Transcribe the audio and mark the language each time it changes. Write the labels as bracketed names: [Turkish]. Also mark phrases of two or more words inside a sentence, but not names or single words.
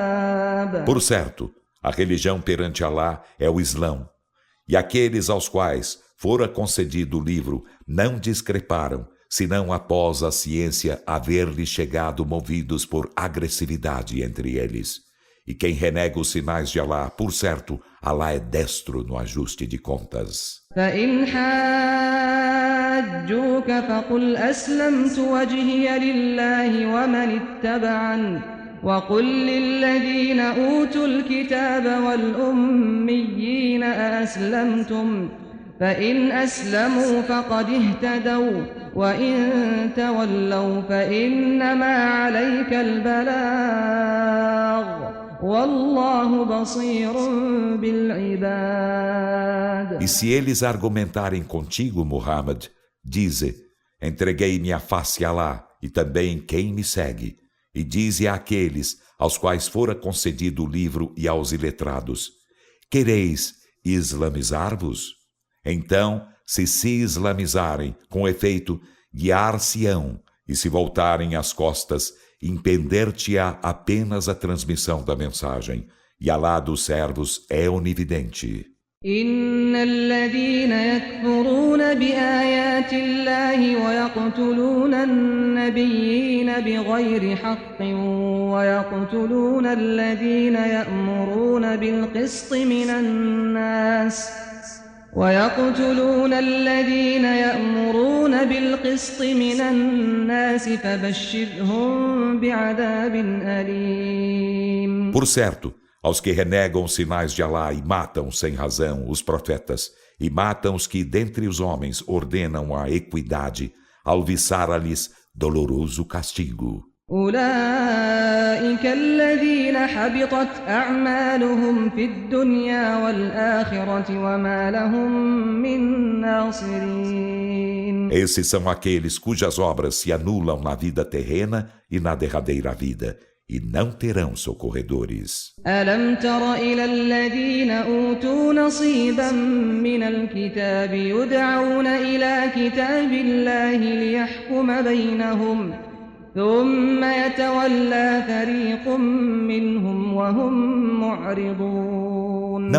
[Portuguese] Por certo, A religião perante Alá é o Islão. E aqueles aos quais fora concedido o livro não discreparam, senão após a ciência haver-lhes chegado movidos por agressividade entre eles. E quem renega os sinais de Alá, por certo, Alá é destro no ajuste de contas. [Arabic] فإن حاجوك فقل أسلمت وجهي لله ومن اتبعني وقل للذين أوتوا الكتاب والأميين أأسلمتم فإن أسلموا فقد اهتدوا وإن تولوا فإنما عليك البلاغ والله بصير بالعباد. [Portuguese] E se eles argumentarem contigo, Muhammad, dize: entreguei minha face a Alá e também quem me segue. E dize àqueles aos quais fora concedido o livro e aos iletrados: quereis islamizar-vos? Então, se islamizarem, com efeito, guiar-se-ão, e se voltarem as costas, impender-te-á apenas a transmissão da mensagem, e Alá dos servos é onividente. [Arabic] إن الذين يكفرون بآيات الله ويقتلون النبيين بغير حق ويقتلون الذين يأمرون بالقسط من الناس فبشرهم بعذاب أليم. [Portuguese] Por certo, aos que renegam os sinais de Alá e matam sem razão os profetas, e matam os que dentre os homens ordenam a equidade, alviçara-lhes doloroso castigo. [Arabic] أولئك الذين حبطت أعمالهم في الدنيا والآخرة وما لهم من ناصرين. [Portuguese] Esses são aqueles cujas obras se anulam na vida terrena e na derradeira vida, e não terão socorredores. [Arabic] ألم تر إلى الذين أوتوا نصيبا من الكتاب يدعون إلى كتاب الله ليحكم بينهم ثم يتولى فريق منهم وهم معرضون.